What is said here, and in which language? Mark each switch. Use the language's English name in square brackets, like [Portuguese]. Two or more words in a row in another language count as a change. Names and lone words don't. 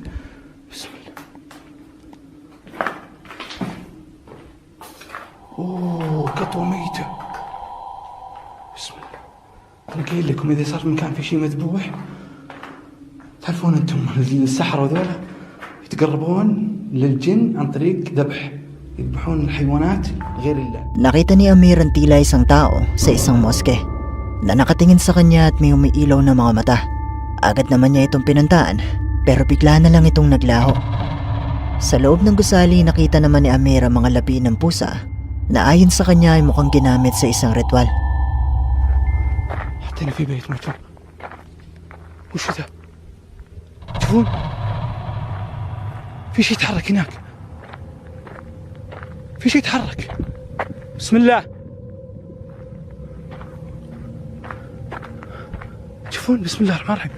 [Arabic] بسم الله. اوه قطوة ميتة. بسم الله. انا قايل لكم اذا صار مكان في شيء مذبوح، تعرفون انتم السحرة وذولا يتقربون للجن عن طريق ذبح، يذبحون الحيوانات غير الله. [Filipino] Nakita ni Amir ang tila isang tao sa isang moske na nakatingin sa kanya at may umiilaw na mga mata. Agad naman niya itong pinuntaan pero bigla na lang itong naglaho. Sa loob ng gusali nakita naman ni Amir ang mga labi ng pusa na ayon sa kanya ay mukhang ginamit sa isang ritual. [Arabic] حطينا في بيت مهجور. وش ذا؟ تشوفون؟ في شيء يتحرك هناك. في شيء يتحرك. بسم الله. تشوفون؟ بسم الله الرحمن الرحيم.